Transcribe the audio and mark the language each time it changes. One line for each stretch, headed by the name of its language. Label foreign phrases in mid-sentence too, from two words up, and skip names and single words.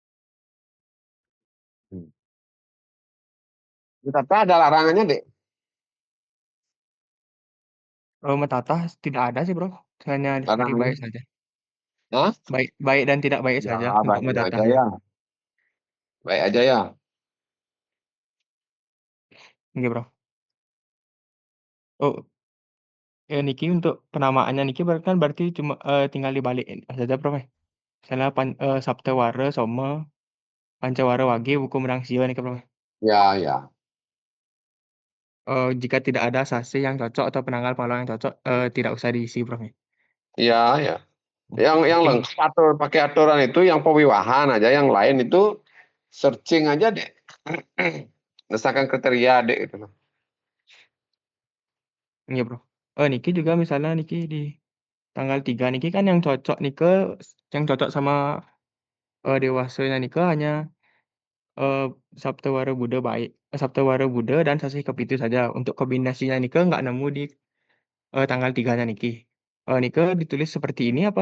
Indonesian: Hmm. Tapi ada larangannya, Dek. Kalau metata tidak ada sih, Prof. Hanya hari Larangannya. baik saja. Hah? Baik baik dan tidak baik Ya, saja untuk baik aja metatahnya. ya. Baik aja ya. Nggih, Prof. Oh, niki untuk penamaannya niki kan berarti cuma, tinggal dibalikin saja, Prof, ya? Misalnya Saptawara Soma Pancawara Wage Wuku Menang Sio niki, Prof. Ya, ya. Jika tidak ada sase yang cocok atau penanggal pengalang yang cocok, tidak usah diisi, Prof, ya? Iya, ya. Yang Mungkin lengkap pakai aturan itu yang pewiwahan aja, yang lain itu searching aja, Dek. Berdasarkan kriteria, Dek, itu loh. iya, Prof. Niki juga misalnya niki di tanggal 3 niki kan yang cocok sama, dewasanya niki hanya, eee, Saptawara Buddha Baik, Saptawara Buddha dan Sasih Kepitu saja. Untuk kombinasinya niki nggak nemu di, tanggal 3-nya niki. Niki ditulis seperti ini apa